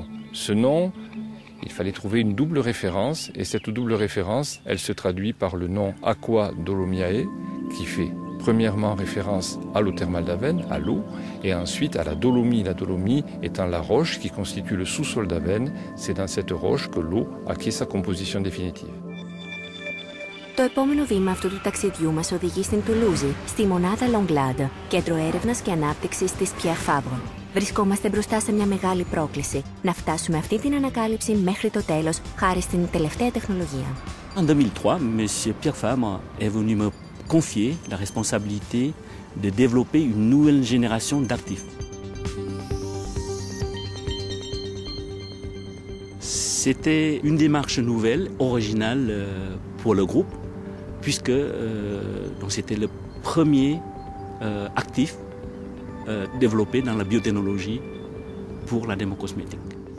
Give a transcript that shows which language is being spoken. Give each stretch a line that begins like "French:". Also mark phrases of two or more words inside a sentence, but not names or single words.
French: Ce nom, il fallait trouver une double référence, et cette double référence, elle se traduit par le nom Aqua Dolomiae, qui fait premièrement référence à l'eau thermale d'Avène, à l'eau, et ensuite à la dolomie. La dolomie étant la roche qui constitue le sous-sol d'Avène, c'est dans cette roche que l'eau acquiert sa composition définitive.
Greek: Το επόμενο βήμα αυτού του ταξιδιού μας οδηγεί στην Τουλούζη, στη μονάδα Longlade, κέντρο έρευνας και ανάπτυξης της Pierre Fabre. Βρισκόμαστε μπροστά σε μια μεγάλη πρόκληση, να φτάσουμε αυτή την ανακάλυψη μέχρι το τέλος, χάρη στην τελευταία τεχνολογία.
French: En 2003, M. Pierre Fabre est venu me confier la responsabilité de développer une nouvelle génération d'actifs. C'était une démarche nouvelle, originale pour le groupe, puisque c'était le premier actif développé dans la biotechnologie pour la dermocosmétique.